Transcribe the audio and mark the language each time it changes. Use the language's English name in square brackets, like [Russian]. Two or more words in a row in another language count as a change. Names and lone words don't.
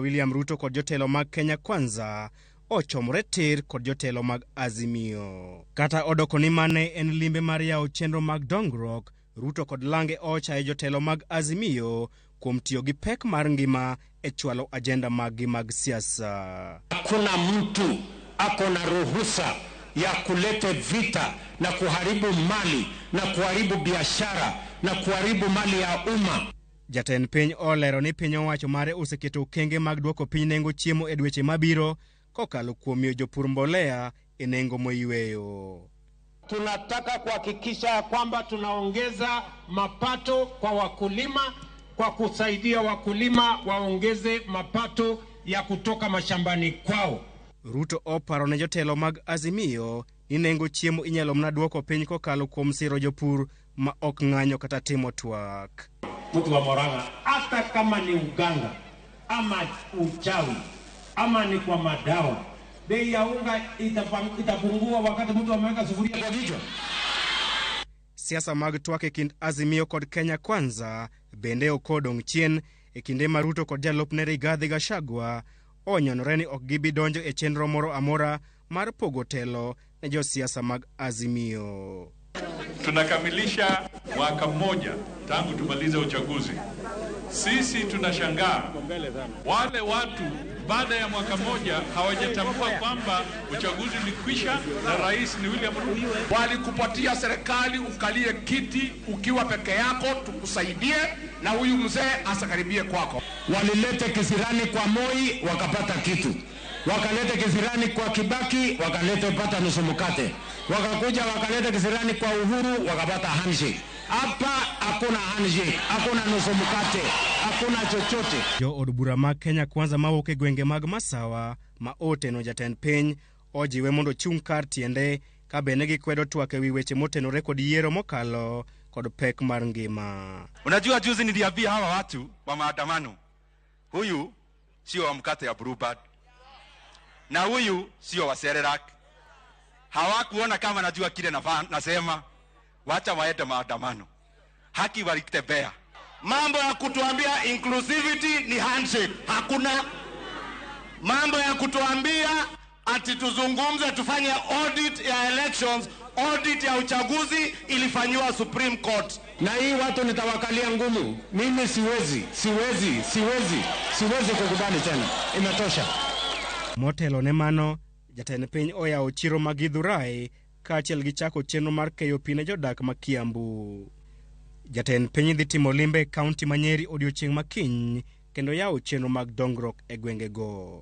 [Luo (Kenya and Tanzania)] William Ruto kod jotelo mag Kenya Kwanza ochomore tir kod jotelo mag Azimio. Kata odoko ni mane en limbe mar yawo chenro mag dongruok, Ruto kod lange ocha e jotelo mag Azimio kuom tiyo gi pek mar ngima e chwalo ajenda maggi mag siasa. [Swahili] Hakuna mtu akona ruhusa ya kulete vita na kuharibu mali na kuharibu biashara na kuharibu mali ya umma. [Luo (Kenya and Tanzania)] Jatend piny olero ni piny owacho mare oseketo kenge mag duoko piny nengo chiemo e dweche mabiro kokalo kuom miyo jopur mbolea e nengo moyweyo. [Swahili] Tunataka kuhakikisha kwamba tunaongeza mapato kwa wakulima kwa kusaidia wakulima waongeze mapato ya kutoka mashambani kwao. [Luo (Kenya and Tanzania)] Ruto oparo ne jotelo mag Azimio ni nengo chiemo inyalo mna duoko piny kokalo kuom siro jopur ma ok ng'anyo kata timo twak. [Swahili] Mtu wa Murang'a hata kama ni uganga ama uchawi ama ni kwa madawa, bei ya unga itapungua wakati mtu ameweka sufuria kwa kichwa. [Luo (Kenya and Tanzania)] Siasa mag twak e kind Azimio kod Kenya Kwanza bende okodong' chien e kinde ma Ruto kod jalupne Rigathi Gachagua onyonore ni ok gibi donjo e chenro moro amora mar pogo telo ne josiasa mag Azimio. [Swahili] Tunakamilisha mwaka mmoja tangu tumalize uchaguzi. Sisi tunashangaa wale watu baada ya mwaka mmoja hawajatambua kwamba uchaguzi ulikwisha na rais ni William Ruto. Walikupatia serikali ukalie kiti ukiwa peke yako tukusaidie na huyu mzee asakaribie kwako. Walilete kisirani kwa Moi wakapata kitu. Wakalete kisirani kwa Kibaki wakalete pata nusu mkate. Wakakuja wakalete kisirani kwa Uhuru wakapata handshake. Hapa hakuna handshake, hakuna nusu mkate, hakuna chochote. [Luo (Kenya and Tanzania)] Jo od bura mag Kenya Kwanza mawuok e gwenge mag Masawa ma oteno jatend piny ojiwe mondo chung' kar tiende ka bende gikwedo twak ewi weche motenore kod yiero mokalo kod pek mar ngima. [Swahili] Unajua juzi niliambia hawa watu wa maandamano, huyu sio wa mkate ya Bluebird na huyu sio wa Serelak. Hawakuona kama najua kile nasema. Wacha waende maandamano, haki walitembea. Mambo ya kutuambia inclusivity ni handshake, hakuna. Mambo ya kutuambia ati tuzungumze tufanye audit ya elections, audit ya uchaguzi ilifanywa Supreme Court. Na hii watu nitawakalia ngumu. Mimi siwezi kukubali tena. Imetosha. [Luo (Kenya and Tanzania)] Motelo ne mano, jatend piny oyawo chiro mag Githurai kaachiel gi chako chenro mar keyo pi ne jodak ma Kiambu. Jatend piny dhi timo limbe kaunti ma Nyeri odiochieng' makiny kendo yawo chenro mag dongruok e gwengego.